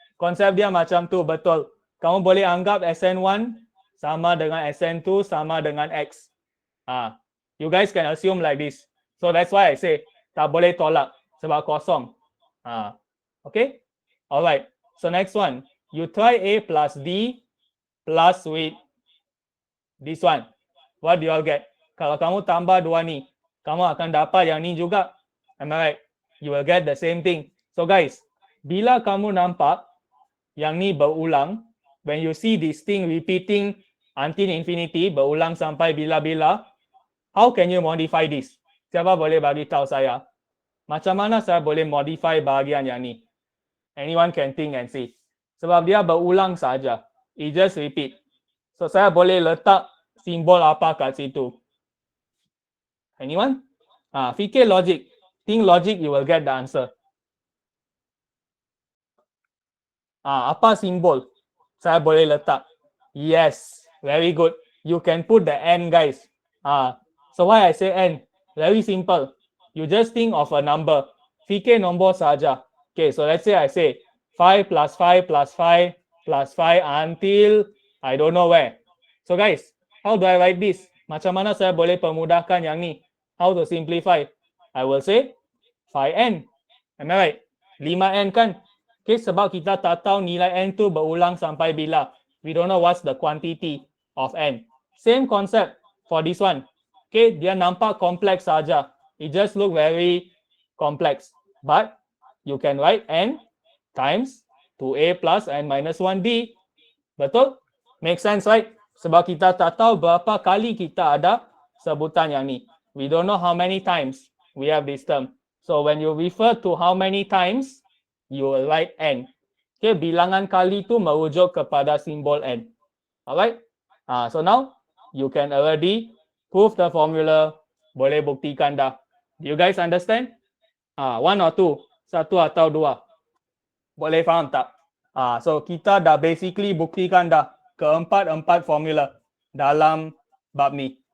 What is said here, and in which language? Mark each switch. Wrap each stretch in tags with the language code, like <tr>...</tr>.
<ms>Konsep dia macam tu, betul. Kamu boleh anggap SN1 sama dengan SN2 sama dengan X.</ms> <en>You guys can assume like this. So that's why I say,</en> <ms>tak boleh tolak sebab kosong.</ms> <en>Okay? Alright. So next one. You try A plus D plus with this one. What do you all get?</en> <ms>Kalau kamu tambah dua ni, kamu akan dapat yang ni juga.</ms> <en>Am I right? You will get the same thing. So guys,</en> <ms>bila kamu nampak yang ni berulang,</ms> <en>when you see this thing repeating until infinity,</en> <ms>berulang sampai bila-bila,</ms> <en>how can you modify this?</en> <ms>Siapa boleh bagi tahu saya? Macam mana saya boleh modify bahagian yang ni?</ms> <en>Anyone can think and see.</en> <ms>Sebab dia berulang saja.</ms> <en>It just repeat.</en> <ms>So saya boleh letak simbol apa kat situ? Anyone? Fikir logic.</ms> <en>Think logic, you will get the answer.</en> <ms>Apa simbol saya boleh letak?</ms> <en>Yes, very good. You can put the N guys. So why I say N? Very simple. You just think of a number.</en> <ms>Fikir nombor saja.</ms> <en>Okay, so let's say I say 5 plus 5 plus 5 plus 5 until I don't know where. So guys, how do I write this?</en> <ms>Macam mana saya boleh permudahkan yang ni?</ms> <en>How to simplify? I will say 5n. Am I right? 5n kan?</en> <ms>Okay, sebab kita tak tahu nilai n tu berulang sampai bila.</ms> <en>We don't know what's the quantity of n. Same concept for this one.</en> <ms>Okay, dia nampak kompleks saja.</ms> <en>It just look very complex. But you can write n times 2a plus n minus 1d. Betul? Make sense, right?</en> <ms>Sebab kita tak tahu berapa kali kita ada sebutan yang ni.</ms> <en>We don't know how many times we have this term. So when you refer to how many times, you will write n.</en> <ms>Okay, bilangan kali tu merujuk kepada simbol n.</ms> <en>Alright? So now, you can already prove the formula.</en> <ms>Boleh buktikan dah.</ms> <en>Do you guys understand? One or two?</en> <ms>Satu atau dua? Boleh faham tak? So kita dah basically buktikan dah keempat-empat formula dalam bab ni.</ms>